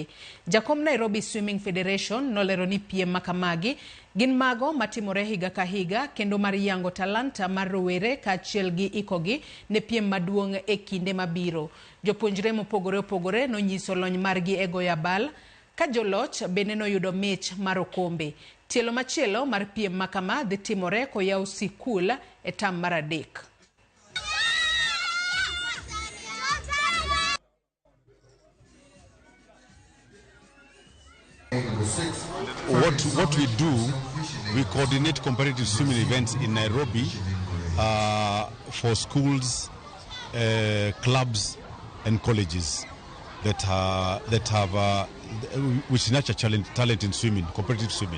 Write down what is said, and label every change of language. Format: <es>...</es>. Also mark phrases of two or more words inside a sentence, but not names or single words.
<luo>Jakom Nairobi Swimming Federation nolero ni piem makamagi gin mago matimore higa ka higa kendo mar yango talanta mar rowere kaachiel gi ikogi ne piem maduong' e kinde mabiro. Jopuonjre mopogore opogore nonyiso lony margi e goyo abal ka joloch bende noyudo mich mar okombe. Tielo machielo mar piem makama dhi timore koyaw sikul e tam mar 3.</luo> <en>What we do, we coordinate competitive swimming events in Nairobi for schools, clubs, and colleges that have which nurture talent in swimming, competitive swimming.</en>